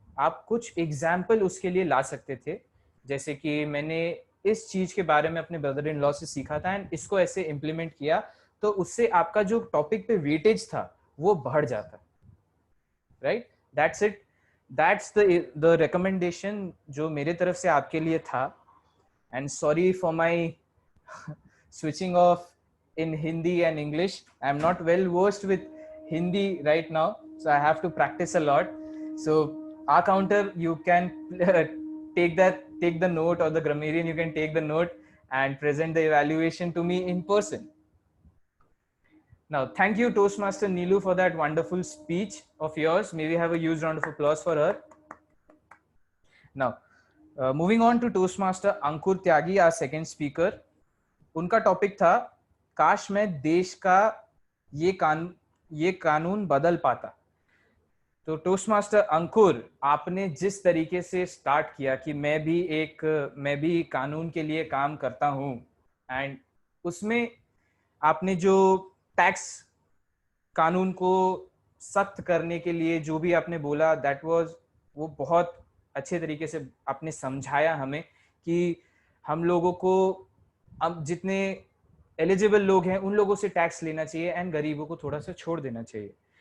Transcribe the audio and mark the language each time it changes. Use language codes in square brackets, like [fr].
[hi] आप कुछ एग्जाम्पल उसके लिए ला सकते थे, जैसे कि मैंने इस चीज के बारे में अपने ब्रदर इन लॉ से सीखा था एंड इसको ऐसे इम्प्लीमेंट किया, तो उससे आपका जो टॉपिक पे वेटेज था वो बढ़ जाता. [en] Right? That's it. That's the recommendation [hi] जो मेरे तरफ से आपके लिए था. [en] And sorry for my switching off in Hindi and English. I'm not well versed with Hindi right now, so I have to practice a lot. So our counter, you can take the note, or the grammarian, you can take the note and present the evaluation to me in person. Now, thank you, Toastmaster Neelu, for that wonderful speech of yours. May we have a huge round of applause for her. Now, moving on to Toastmaster Ankur Tyagi, our second speaker. [hi] उनका topic था, काश मैं देश का ये कानून बदल पाता। तो टोस्ट मास्टर अंकुर, आपने जिस तरीके से स्टार्ट किया कि मैं भी कानून के लिए काम करता हूँ, एंड उसमें आपने जो टैक्स कानून को सख्त करने के लिए जो भी आपने बोला, वो बहुत अच्छे तरीके से आपने समझाया हमें कि हम लोगों को, अब जितने एलिजिबल लोग हैं उन लोगों से टैक्स लेना चाहिए एंड गरीबों को थोड़ा सा छोड़ देना चाहिए।